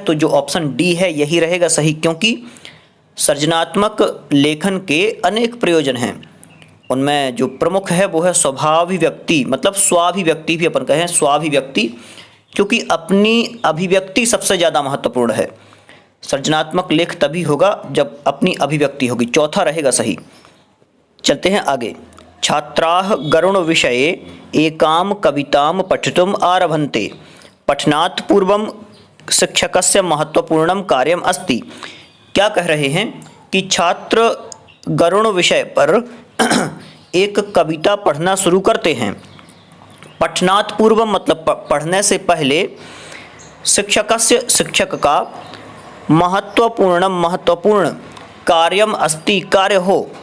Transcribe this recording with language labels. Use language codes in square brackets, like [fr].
[hi] तो जो option D है यही रहेगा सही, क्योंकि सृजनात्मक लेखन के अनेक प्रयोजन हैं, उनमें जो प्रमुख है वो है स्वभाभिव्यक्ति, मतलब स्वाभिव्यक्ति भी अपन कहें, स्वाभिव्यक्ति, क्योंकि अपनी अभिव्यक्ति सबसे ज़्यादा महत्वपूर्ण है। सृजनात्मक लेख तभी होगा जब अपनी अभिव्यक्ति होगी। चौथा रहेगा सही। चलते हैं आगे। [sa] छात्राः गरुण विषये एकां कवितां पठितुम् आरभन्ते। पठनात् पूर्वं शिक्षकस्य महत्वपूर्णं कार्यम् अस्ति। [hi] क्या कह रहे हैं कि छात्र गरुण विषय पर एक कविता पढ़ना शुरू करते हैं। [sa] पठनात् पूर्वं [hi] मतलब पढ़ने से पहले, [sa] शिक्षकस्य, [hi] शिक्षक का, [sa] महत्वपूर्णम, [hi] महत्वपूर्ण, [sa] कार्यम अस्ति, [hi] कार्य हो।